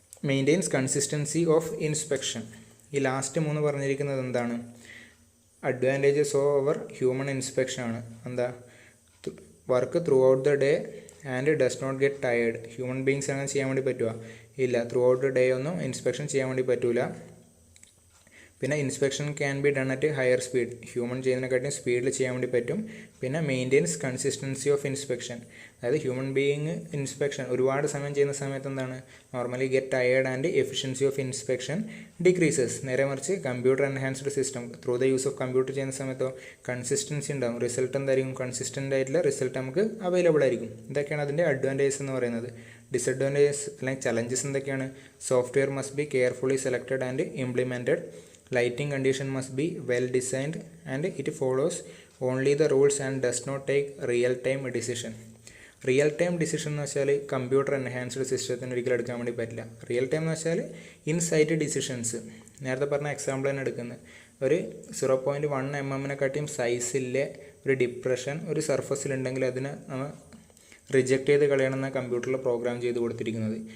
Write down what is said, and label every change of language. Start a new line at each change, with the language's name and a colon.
English: Maintains consistency of inspection.
Malayalam: ഈ last 3 പറഞ്ഞിരിക്കുന്നത് എന്താണ്, അഡ്വാൻറ്റേജസ് ഓവർ ഹ്യൂമൻ ഇൻസ്പെക്ഷൻ ആണ്.
English: എന്താ, work throughout the day and does not get tired.
Malayalam: Human beings അങ്ങനെ ചെയ്യാൻ വേണ്ടി പറ്റുമോ, ഇല്ല.
English: throughout the day
Malayalam: ഒന്നും ഇൻസ്പെക്ഷൻ ചെയ്യാൻ വേണ്ടി പറ്റൂല.
English: പിന്നെ inspection can be done at higher speed,
Malayalam: human ചെയ്യുന്നതിനെക്കാട്ടും സ്പീഡിൽ ചെയ്യാൻ വേണ്ടി പറ്റും. പിന്നെ മെയിൻറ്റെയിൻസ് കൺസിസ്റ്റൻസി ഓഫ് ഇൻസ്പെക്ഷൻ, അതായത് ഹ്യൂമൻ ബീയിങ് ഇൻസ്പെക്ഷൻ ഒരുപാട് സമയം ചെയ്യുന്ന സമയത്ത് എന്താണ്,
English: Normally get tired and efficiency of inspection decreases.
Malayalam: നേരെ മറിച്ച് computer enhanced system
English: through the use of computer
Malayalam: ചെയ്യുന്ന സമയത്തോ കൺസിസ്റ്റൻസി ഉണ്ടാകും. റിസൾട്ട് എന്തായിരിക്കും, കൺസിസ്റ്റൻ്റ് ആയിട്ടുള്ള റിസൾട്ട് നമുക്ക് അവൈലബിൾ ആയിരിക്കും. ഇതൊക്കെയാണ് അതിൻ്റെ അഡ്വാൻറ്റേജസ് എന്ന് പറയുന്നത്. ഡിസഡ്വാൻറ്റേജസ് അല്ലെങ്കിൽ ചലഞ്ചസ് എന്തൊക്കെയാണ്,
English: Software must be carefully selected and implemented. Lighting condition must be well designed and it follows only the rules and does not take real-time decision.
Malayalam: Real-time decision എന്ന് വെച്ചാൽ computer enhanced സിസ്റ്റത്തിന് ഒരിക്കലും എടുക്കാൻ വേണ്ടി പറ്റില്ല. Real time എന്ന് വെച്ചാൽ insight decisions. നേരത്തെ പറഞ്ഞ എക്സാമ്പിൾ തന്നെ എടുക്കുന്നത്, ഒരു 0.1 mm സൈസിലെ ഒരു ഡിപ്രഷൻ ഒരു സർഫസിലുണ്ടെങ്കിൽ അതിനെ നമ്മൾ റിജക്റ്റ് ചെയ്ത് കളയണമെന്ന കമ്പ്യൂട്ടറിൽ പ്രോഗ്രാം ചെയ്ത് കൊടുത്തിരിക്കുന്നത്.